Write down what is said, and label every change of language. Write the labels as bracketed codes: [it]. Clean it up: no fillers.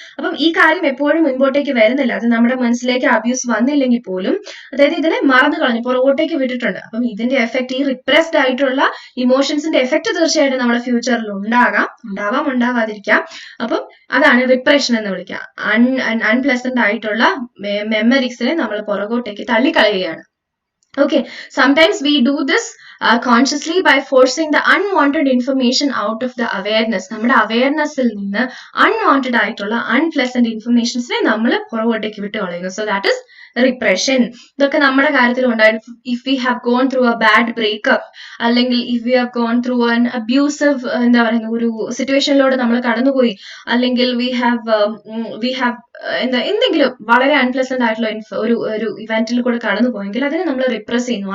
[ml] അപ്പം ഈ കാര്യം എപ്പോഴും മുൻപോട്ടേക്ക് വരുന്നില്ല. അത് നമ്മുടെ മനസ്സിലേക്ക് അബ്യൂസ് വന്നില്ലെങ്കിൽ പോലും, അതായത് ഇതിനെ മറന്നു കളഞ്ഞു, പുറകോട്ടേക്ക് വിട്ടിട്ടുണ്ട്. അപ്പം ഇതിന്റെ എഫക്ട്, ഈ റിപ്രസ്ഡ് ആയിട്ടുള്ള ഇമോഷൻസിന്റെ എഫക്ട് തീർച്ചയായിട്ടും നമ്മുടെ ഫ്യൂച്ചറിൽ ഉണ്ടാവാം, ഉണ്ടാവാതിരിക്കാം. അപ്പം അതാണ് റിപ്രഷൻ എന്ന് വിളിക്കുക. അൺപ്ലസന്റ് ആയിട്ടുള്ള മെമ്മറീസിനെ നമ്മൾ പുറകോട്ടേക്ക് തള്ളിക്കളയുകയാണ്. [en] Okay, sometimes we do this consciously by forcing the unwanted information out of the awareness. [ml] നമ്മുടെ അവയർനെസ്സിൽ നിന്ന് അൺവാണ്ടഡ് ആയിട്ടുള്ള അൺപ്ലസന്റ് ഇൻഫർമേഷൻസിനെ നമ്മൾ പുറകോട്ടേക്ക് വിട്ട് കളയുന്നു. [en] So that is repression. [ml] ഇതൊക്കെ നമ്മുടെ കാര്യത്തിൽ ഉണ്ടായിട്ട്, [en] if we have gone through a bad breakup, [ml] അല്ലെങ്കിൽ [en] if we have gone through an abusive [ml] എന്താ പറയുക ഒരു സിറ്റുവേഷനിലൂടെ നമ്മൾ കടന്നുപോയി, അല്ലെങ്കിൽ വി ഹാവ് എന്തെങ്കിലും വളരെ അൺപ്ലസന്റ് ആയിട്ടുള്ള ഒരു ഇവന്റിൽ കൂടെ കടന്നു പോയെങ്കിൽ അതിനെ നമ്മൾ റിപ്രസ് ചെയ്യുന്നു.